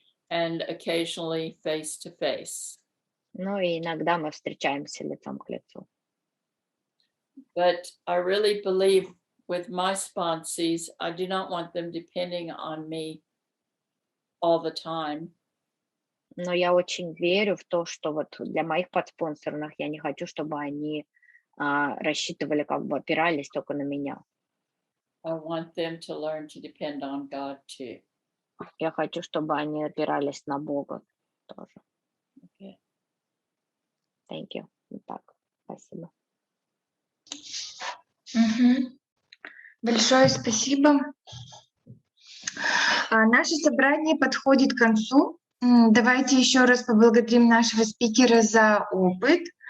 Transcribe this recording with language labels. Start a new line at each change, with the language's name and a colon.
English: And occasionally face to face.
Russian: Ну и иногда мы встречаемся лицом к лицу.
English: But I really believe with my sponsees, I do not want them depending on me all the time.
Russian: Но я очень верю в то, что вот для моих подспонсорных я не хочу, чтобы они рассчитывали, как бы опирались только на меня.
English: I want them to learn to depend on God too.
Russian: Я хочу, чтобы они опирались на Бога тоже.
English: Okay. Thank you.
Russian: Так, спасибо. Большое спасибо. Наше собрание подходит к концу. Давайте еще раз поблагодарим нашего спикера за опыт.